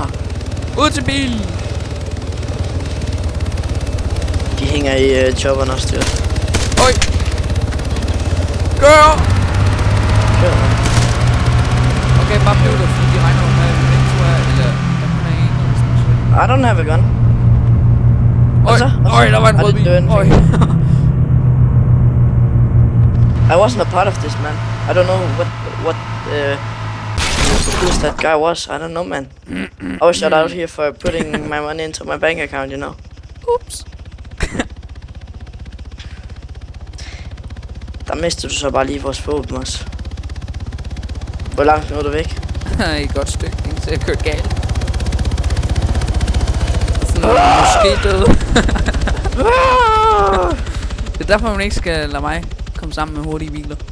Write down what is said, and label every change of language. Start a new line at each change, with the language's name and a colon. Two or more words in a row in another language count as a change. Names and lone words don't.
Danish: Ud til bilen. De hænger i chopperne og styr. Oj. Kør! Kør, man. Okay, bare bliv der, fordi de regner jo med, at tror jeg, eller der kun er en eller sådan.
English: I don't have a gun.
Danish: Oj, oj, der var en rød bil. Oj.
English: I wasn't a part of this, man. I don't know what who that guy was. I don't know, man. I was shut out here for putting my money into my bank account, you know.
Danish: Ups. Der mistede du så bare lige vores våben også. Hvor langt nu er du væk? Et godt stykke, ikke? Så jeg kørte galt. Sådan måske død. Det er derfor, man ikke skal lade mig komme sammen med hurtige biler.